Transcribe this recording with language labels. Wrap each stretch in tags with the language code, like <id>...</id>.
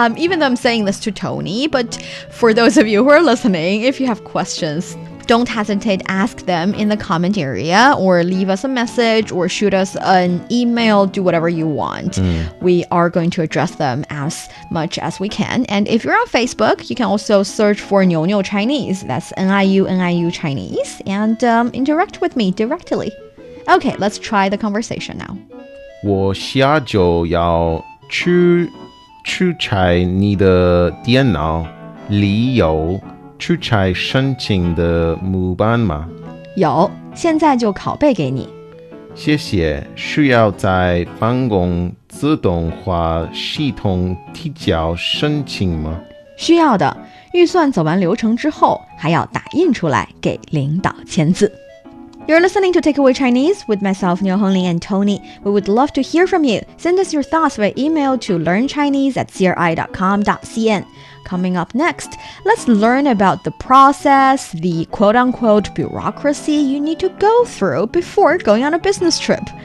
<en>Even though I'm saying this to Tony, but for those of you who are listening, if you have questions, don't hesitate to ask them in the comment area or leave us a message or shoot us an email, do whatever you want. We are going to address them as much as we can. And if you're on Facebook, you can also search for Niuniu Chinese. That's NIU Chinese and interact with me directly. Okay, let's try the conversation now.</en> <zh>我下周要去出差你的电脑里有出差申请的模板吗？有，现在就拷贝给你。谢谢。需要在办公自动化系统提交申请吗？需要的，预算走完流程之后，还要打印出来给领导签字。</zh> <en>You're listening to Takeaway Chinese with myself, Niuniu and Tony. We would love to hear from you. Send us your thoughts via email to learnchinese@cri.com.cn. Coming up next, let's learn about the process, the quote-unquote bureaucracy you need to go through before going on a business trip.</en>